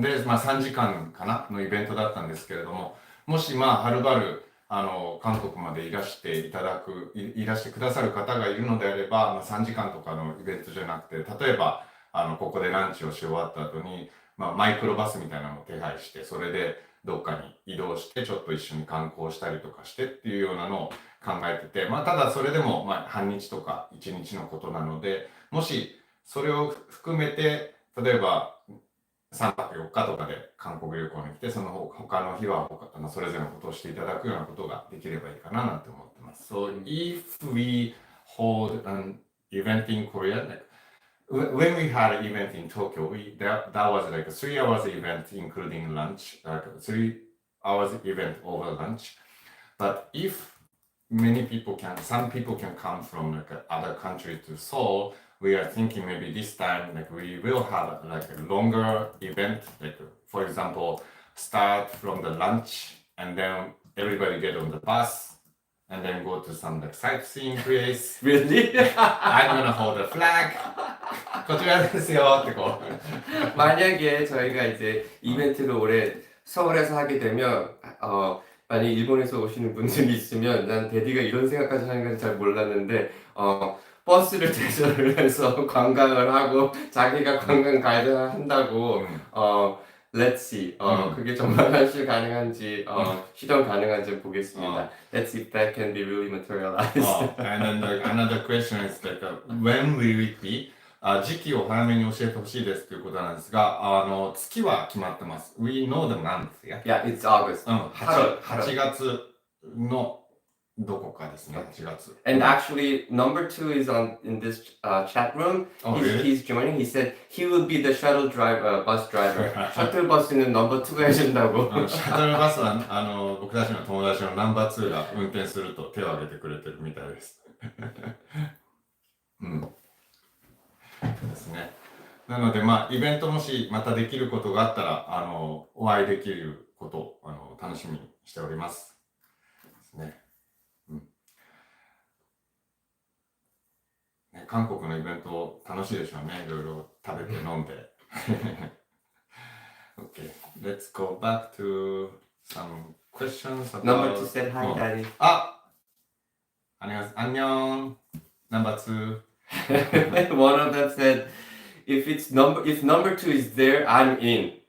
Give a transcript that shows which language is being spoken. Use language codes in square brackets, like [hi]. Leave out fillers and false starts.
[ja] で、3時間かなのイベントだったんですけれども、もしはるばる韓国までいらしてくださる方がいるのであれば、3時間とかのイベントじゃなくて、例えばここでランチをし終わった後に、マイクロバスみたいなのを手配して、それでどっかに移動してちょっと一緒に観光したりとかしてっていうようなのを考えてて、ただそれでも半日とか1日のことなので、もしそれを含めて例えば 3泊4日とかで韓国旅行に来て、その他の日はそれぞれのことをしていただくようなことができればいいかななんて思ってます。 [en] So if we hold an event in Korea, like when we had an event in Tokyo, that was like a 3 hours event including lunch, like a 3 hours event over lunch. But if some people can come from like other country to Seoul, we are thinking maybe this time like we will have like a longer event, like for example, start from the lunch and then everybody get on the bus and then go to some like sightseeing place. Really? I'm gonna hold a flag. [ja] こちらですよってこう。 [ko] 만약에 저희가 이제 이벤트를 올해 서울에서 하게 되면 만약 일본에서 오시는 분들이 있으면 난 데디가 이런 생각까지 하는 건 잘 몰랐는데 버스를 대절을 해서 관광을 하고 자기가 관광 가이드 한다고 [en] Let's see. [ko] 그게 정말 현실 가능한지 실현 가능한지 보겠습니다. [en] Let's see if that can be really materialized. And then another question is like when will it be? [ja] 時期を早めに教えてほしいですということなんですが、月は決まってます。 [en] We know the month, yeah? Yeah, it's August. [ja] 8月のどこかですね、8月。 [en] And actually, number 2 is in this chat room. He's joining. He said he will be the shuttle driver, bus driver. [ko] 셔틀 버스는 number 2가 해준다고. [ja] シャトルバスは僕たちの友達のナンバー2が運転すると手を挙げてくれてるみたいです。ですね。なのでイベントもしまたできることがあったらお会いできることを楽しみにしております。ですね。韓国のイベント楽しいでしょうね。いろいろ食べて飲んで。 [en] Okay, let's go back to some questions Number about. two said hi, うん daddy. あ、 [ko] 안녕. [en] Number two. One of them said, if number two is there, I'm in.